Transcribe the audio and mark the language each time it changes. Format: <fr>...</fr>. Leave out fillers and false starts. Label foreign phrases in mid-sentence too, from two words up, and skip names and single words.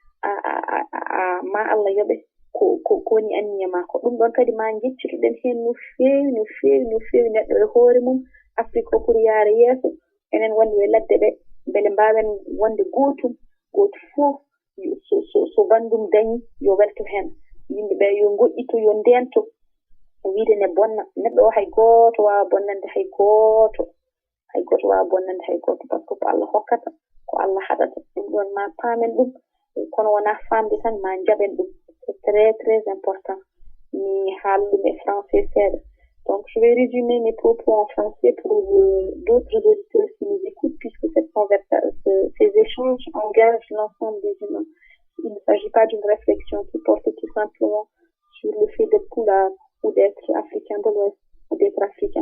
<ff>ma Allah yoɓe ko woni anniya ma ko ɗum ɗon kadi ma jeccituɗen hen no feewi neɗɗo e hoore mum Afrique o pour yaara yeeso enen wonɓe e ladde ɓe beele mbawen wonde gootum goto fof so bandum dañi yo welto hen yimɓeɓe yo goƴƴito yo ndento wiide ne bonna neɗɗo o hay goto wawa bonnande hay goto wawa bonnande hay goto</ff> <fr>par ce que</fr> <ff>ko Allah hokkata ko Allah haɗata ɗum ɗon ma paamen ɗum kono wona famde tan ma jaɓen ɗum</ff> <fr>c'est très très important</fr> <ff>mi haalɗum e français seeɗa</ff> <fr>donc je vais résumer mes propos en français pour d'autres auditeurs qui nous écoutent puisque ces échanges engagent l'ensemble des humains. Il ne s'agit pas d'une réflexion qui porte tout simplement sur le fait d'être poulard ou d'être africain de l'Ouest ou d'être africain.</fr>